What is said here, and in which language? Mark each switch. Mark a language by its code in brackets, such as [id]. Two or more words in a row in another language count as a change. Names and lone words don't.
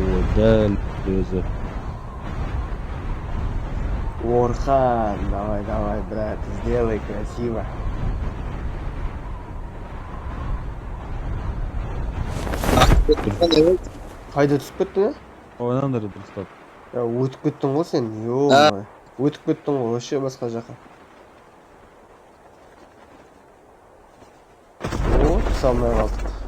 [kk] Дәл өзі. Орхан, [ru] давай, давай, брат, сделай красиво. [kk] Қайда түсіп кеттің, а? Ойнаңдар дұрыстап. Ya өтіп кеттің ғой сен, ё-моё. Өтіп кеттің ғой, вообще басқа жаққа. О, түсе алмай қалдық.